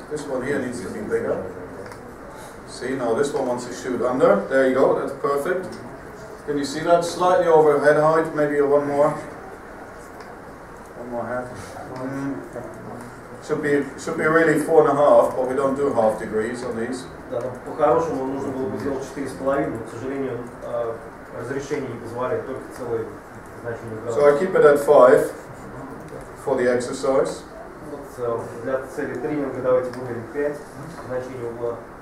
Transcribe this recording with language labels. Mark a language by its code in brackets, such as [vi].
[en] This one here needs to be bigger. See, now this one wants to shoot under. There you go, that's perfect. Can you see that? Slightly over head height, maybe one more. One more head. Should be really 4.5, but we don't do half degrees on these. [ru] Да, по-хорошему нужно было бы сделать 4,5, но, к сожалению, разрешение не позволяет, только целые значения градусов. [en] So I keep it at 5 for the exercise. [ru] Для цели тренинга давайте выберем 5 значений угла.